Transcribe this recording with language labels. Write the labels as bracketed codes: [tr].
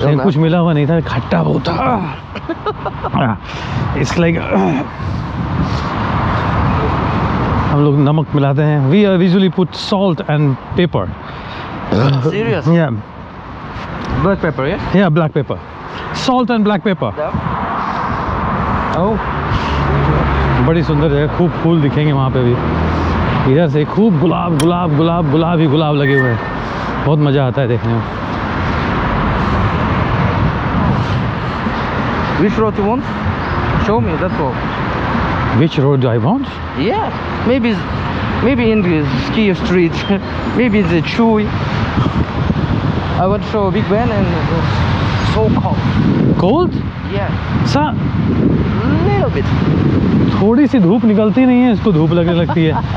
[hi] लेकिन कुछ मिला हुआ नहीं था, खट्टा बहुत था। [en] It's like [hi] हम लोग नमक मिलाते हैं। [en] We usually put salt and pepper. Serious? Yeah, Black pepper, yeah? yeah, black pepper, salt and black pepper. Oh. [hi] बड़ी सुंदर जगह, खूब फूल दिखेंगे वहाँ पे भी। इधर से खूब गुलाब ही गुलाब लगे हुए हैं, बहुत मज़ा आता है देखने में। [en] Which road you want? Show me that road. Which road do I want? Yeah. Maybe in the Kiev street. Maybe the Chuy. I want to show Big Ben and so cold. Cold? Yeah. सा Little bit. [hi] थोड़ी सी धूप निकलती नहीं है, इसको धूप लगने लगती है।